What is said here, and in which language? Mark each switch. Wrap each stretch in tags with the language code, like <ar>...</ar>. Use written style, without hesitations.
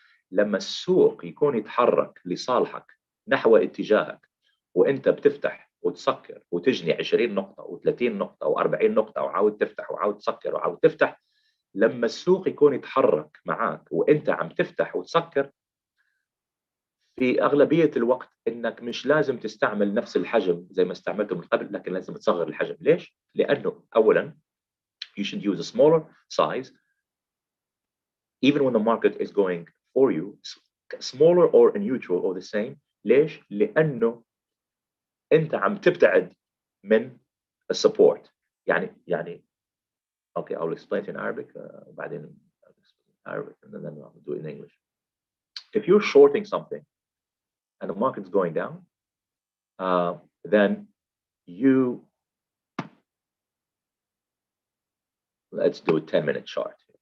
<ar>لما السوق يكون يتحرك لصالحك نحو اتجاهك، وانت بتفتح وتسكر وتجني 20 نقطة و30 نقطة و40 نقطة وعاود تفتح وعاود تسكر وعاود تفتح، لما السوق يكون يتحرك معك وانت عم تفتح وتسكر، في أغلبية الوقت إنك مش لازم تستعمل نفس الحجم زي ما استعملته من قبل، لكن لازم تصغر الحجم. ليش؟ لأنه أولاً</ar> <en>you should use a smaller size, even when the market is going for you, smaller or neutral or the same.</en> <ar>ليش؟ لأنه أنت عم تبتعد من السبورت.</ar> <en>يعني okay, I'll explain it in Arabic. بعدين I'll explain in Arabic and then I'll do it in English. If you're shorting something and the market's going down, then you, let's do a 10-minute chart.</en>